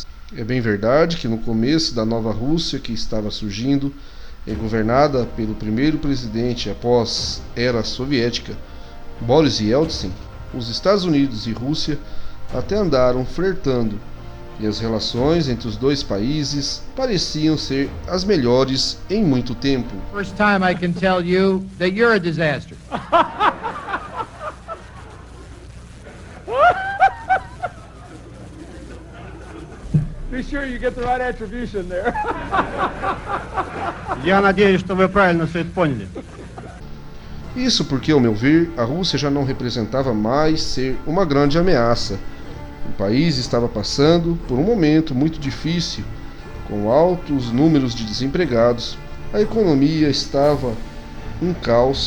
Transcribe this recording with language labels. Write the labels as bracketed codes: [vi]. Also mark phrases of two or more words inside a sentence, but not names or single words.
[pt] É bem verdade que no começo da nova Rússia que estava surgindo, governada pelo primeiro presidente após era soviética, Boris Yeltsin, os Estados Unidos e Rússia até andaram flertando, e as relações entre os dois países pareciam ser as melhores em muito tempo. [en] First time I can tell you that you're a disaster. Be sure you get the right attribution there. [ru] Я надеюсь, что вы правильно все это поняли. [pt] Isso porque, ao meu ver, a Rússia já não representava mais ser uma grande ameaça. O país estava passando por um momento muito difícil, com altos números de desempregados, a economia estava um caos.